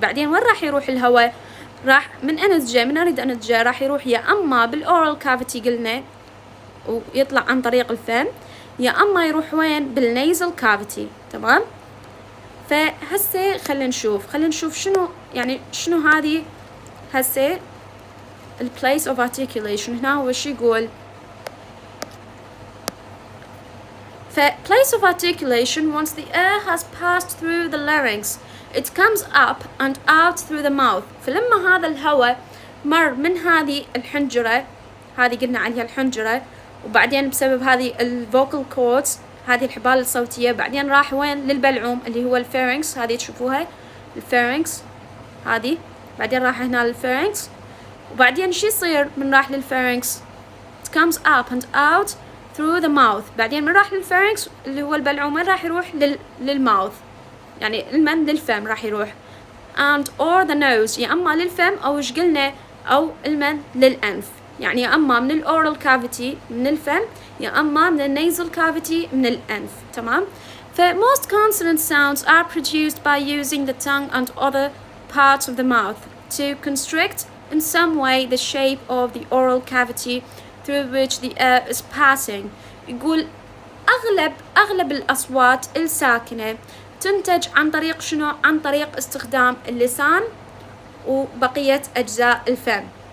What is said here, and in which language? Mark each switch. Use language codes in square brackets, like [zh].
[ar] بعدين وين راح يروح الهواء؟ راح من أريد أنتجه راح يروح يا أما بالأورال كافيتي قلنا ويطلع عن طريق الفم، يا أما يروح وين؟ بالنيزل كافيتي. تمام؟ فهسه خلينا نشوف شنو هذه هسه ال place of articulation. هنا هو شو يقول؟ [en] place of articulation once the air has passed through the larynx it comes up and out through the mouth. [ar] فلما هذا الهواء مر من هذه الحنجرة، هذه قلنا عليها الحنجرة، وبعدين بسبب هذه الفوكال كوردز هذه الحبال الصوتية، بعدين راح وين؟ للبلعوم اللي هو الفارنكس. هذه تشوفوها الفارنكس هذه، بعدين راح هنا للفارنكس، وبعدين شو يصير من راح للفارنكس؟ [en] it comes up and out through the mouth. [ar] بعدين من راح للفارنكس اللي هو البلعوم وين راح يروح؟ للماوث، يعني المن للفم راح يروح [en] and or the nose، [ar] يا اما للفم او ايش قلنا او المن للانف، يعني يا اما من الاورال كافيتي من الفم يا اما من النيزل كافيتي من الانف. تمام؟ [en] most consonant sounds are produced by using the tongue and other parts of the mouth. to constrict in some way the shape of the oral cavity through which the air is passing. [ar] يقول أغلب الأصوات الساكنة تنتج عن طريق شنو؟ عن طريق استخدام اللسان وبقية أجزاء الفم.